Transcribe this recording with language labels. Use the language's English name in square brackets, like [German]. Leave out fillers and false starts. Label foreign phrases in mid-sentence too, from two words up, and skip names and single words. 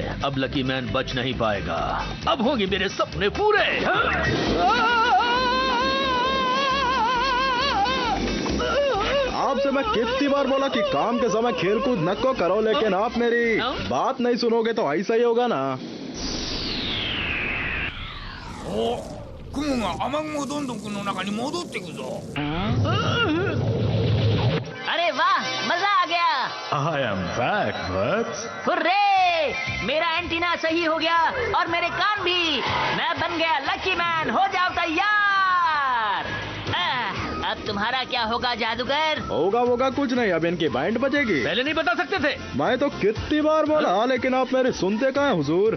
[Hindi] अब लकी मैन बच नहीं पाएगा। अब होंगे मेरे सपने पूरे। आपसे मैं कितनी बार बोला कि काम के समय खेल कूद न को करो, लेकिन आप मेरी बात नहीं सुनोगे तो ऐसा ही होगा ना। [Japanese] お、雲が雨雲どんどんくの中に戻ってくぞ。 [Hindi] अरे वाह, मजा आ गया। [English] I am back, Bugs. [Hindi] हुर्रे! मेरा एंटीना सही हो गया और मेरे कान भी। मैं बन गया लकी मैन। हो जाओ तैयार। अब तुम्हारा क्या होगा जादूगर? होगा कुछ नहीं। अब इनकी बैंड बजेगी। पहले नहीं बता सकते थे। मैं तो कितनी बार बोला, लेकिन आप मेरे सुनते कहाँ हैं हुजूर?